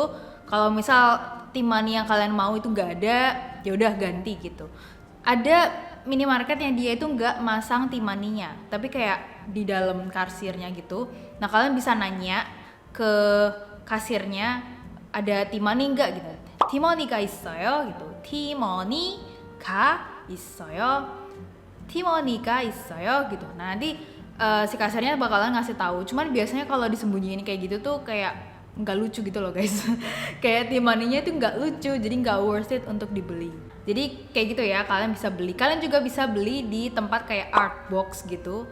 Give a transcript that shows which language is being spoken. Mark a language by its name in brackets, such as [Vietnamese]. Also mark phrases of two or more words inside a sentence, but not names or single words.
[Indonesian] Kalau misal T-money yang kalian mau itu nggak ada, ya udah ganti gitu. Ada minimarket yang dia itu nggak masang T-money-nya, tapi kayak di dalam kasirnya gitu. Nah, kalian bisa nanya ke kasirnya, ada T-money enggak gitu. [Korean] T-money가 있어요 gitu. T-money가 있어요. T-money가 있어요 gitu. [Indonesian] Nah, nanti si kasirnya bakalan ngasih tahu. Cuman biasanya kalau disembunyiin kayak gitu tuh kayak nggak lucu gitu loh guys. Kayak T-money-nya itu nggak lucu, jadi nggak [English] worth it [Indonesian] untuk dibeli. Jadi kayak gitu ya, kalian bisa beli. Kalian juga bisa beli di tempat kayak Artbox gitu.